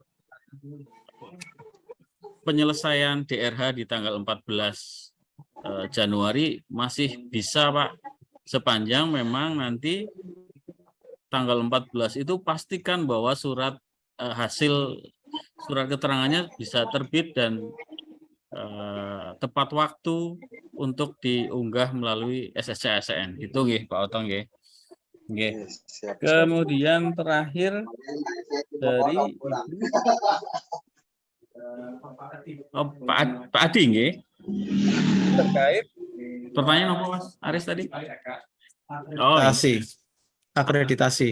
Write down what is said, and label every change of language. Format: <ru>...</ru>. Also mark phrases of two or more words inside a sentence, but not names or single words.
<id>penyelesaian DRH di tanggal 14 Januari masih bisa, Pak, sepanjang memang nanti tanggal 14 itu pastikan bahwa hasil surat keterangannya bisa terbit dan tepat waktu untuk diunggah melalui SSC-ASN. Itu nggih, Pak Otong nggih. Nggih. Kemudian terakhir dari Pak Adi nggih. Terkait pertanyaan apa, Mas Aris tadi? Oh, akreditasi.</id>